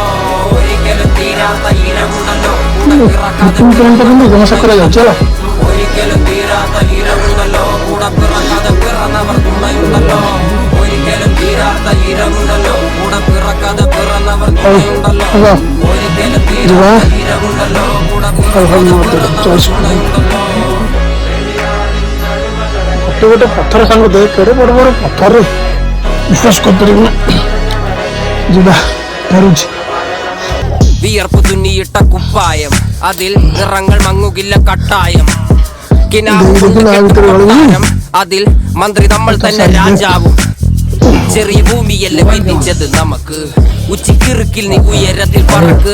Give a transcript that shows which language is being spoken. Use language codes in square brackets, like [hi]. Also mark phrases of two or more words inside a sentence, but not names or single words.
[ml] ഒരിക്കലും തീരാത്ത ഇരവുണ്ടല്ലോ, കൂടെ പിറക്കാതെ ഒരിക്കലും തീരാത്ത ഇരവുണ്ടല്ലോ, കൂടെ പിറക്കാതെ പിറന്നവർ തുണയുണ്ടല്ലോ. ഒരിക്കലും തീരാത്ത ഇരവുണ്ടല്ലോ, കൂടെ പിറക്കാതെ പിറന്നവർ തുണയുണ്ടല്ലോ. ഒരിക്കലും തീരാത്ത ഇരവുണ്ടല്ലോ, കൂടെ [or] ଗୋଟେ ପଥର ସାଙ୍ଗ ଦେ କେଡ଼େ ବଡ଼ ବଡ଼ ପଥର ବିଶ୍ୱାସ କରିପାରିବୁନା। ଯିବା ଧରୁଛି। [ml] വിയർപ്പ് തുന്നിയിട്ട കുപ്പായം, അതിൽ നിറങ്ങൾ മങ്ങുകില്ല കട്ടായം. കിനാവ് കൊണ്ട് കെട്ടും കൊട്ടാരം, അതിൽ മന്ത്രി നമ്മൾ തന്നെ രാജാവും. ചെറിയ ഭൂമിയല്ലേ വിധിച്ചത് നമുക്ക്, ഉച്ചിക്കിറുക്കിൽ നീ ഉയരത്തിൽ പറക്ക്.